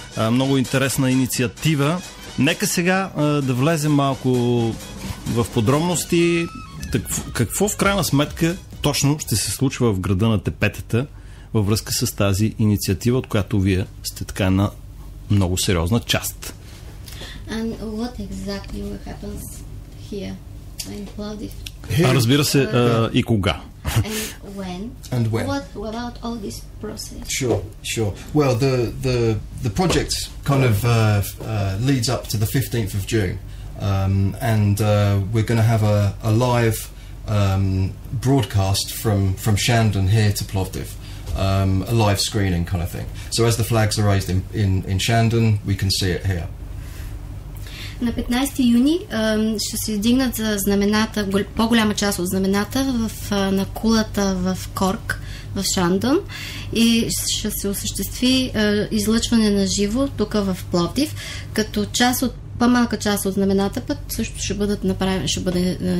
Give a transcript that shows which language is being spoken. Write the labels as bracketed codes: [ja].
[bg] Много интересна инициатива. Нека сега да влезем малко в подробности. Какво в крайна сметка точно ще се случва в града на Тепетата във връзка с тази инициатива, от която вие сте така на много сериозна част. [en] And what exactly will happen here in Plovdiv? [bg] Разбира се, и кога. [en] And when? And when? What about all this process? Sure. Well, the project kind of leads up to the 15th of June, and we're going to have a live broadcast from Shandon here to Plovdiv. A live screening kind of thing. So as the flags are raised in Shandon, we can see it here. [bg] На 15 юни ще се издигнат за знамената, по-голяма част от знамената на кулата в Корк, в Шандон, и ще се осъществи излъчване на живо тук в Пловдив, като по-малка част от знамената пък също ще бъде